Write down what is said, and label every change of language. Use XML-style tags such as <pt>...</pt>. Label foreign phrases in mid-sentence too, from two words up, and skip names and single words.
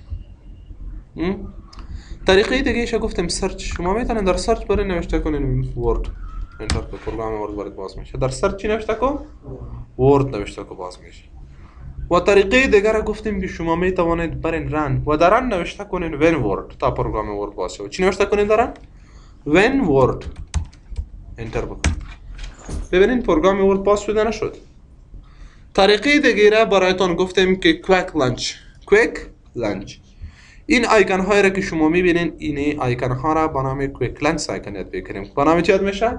<fa>طریقه دیگه ایش گفتیم سرچ. شما میتونین در سرچ برین نوشته کنین ورد، انتر کنین پروگرام ورد برات باز میشه. در سرچ چی نوشته کن؟ ورد نوشته کن باز میشه. و طریقه دیگر گفتیم که شما می توانید برین رن و در رن نوشته کنین when word تا پروگرام ورد باز شد. چی نوشته کنین در رن؟ when word انتر بکنید. ببینین پروگرام ورد باز شده نشد. طریقه دیگر برایتان گفتیم که</fa> <en>quick launch.</en> <fa>این آیکن هایی را که شما میبینین، این آیکن ها را با نام</fa> <en>quick launch</en> <fa>آیکن یاد بگیریم. با نام چی یاد میشه؟</fa>